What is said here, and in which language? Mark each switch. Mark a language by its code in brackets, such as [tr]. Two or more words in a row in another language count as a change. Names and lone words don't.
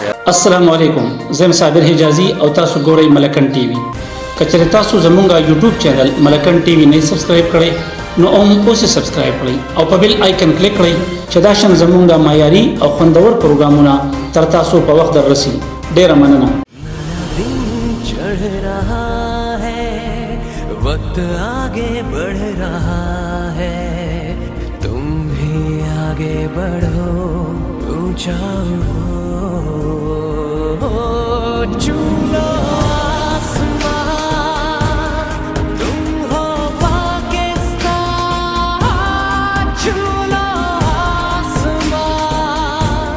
[ps] السلام علیکم، زه صابر حجازي او تاسو ګورئ ملکن ټي وي. کچره تاسو زمونږ یوټیوب چینل ملکن ټي وي نه سبسکرایب کړئ نو اوس سبسکرایب کړئ او په بیل آیکن کلیک کړئ چې دا شان زمونږ معیاري او خوندور پروګرامونه تر تاسو په وخت دررسي. ډېره مننه. [ur] چڑھ رہا ہے وقت آگے بڑھ رہا ہے تم بھی آگے بڑھو اونچا چھو لو آسمان تم ہو پاکستان چھو لو آسمان तुम हो पाकिस्तान चूलो आसमान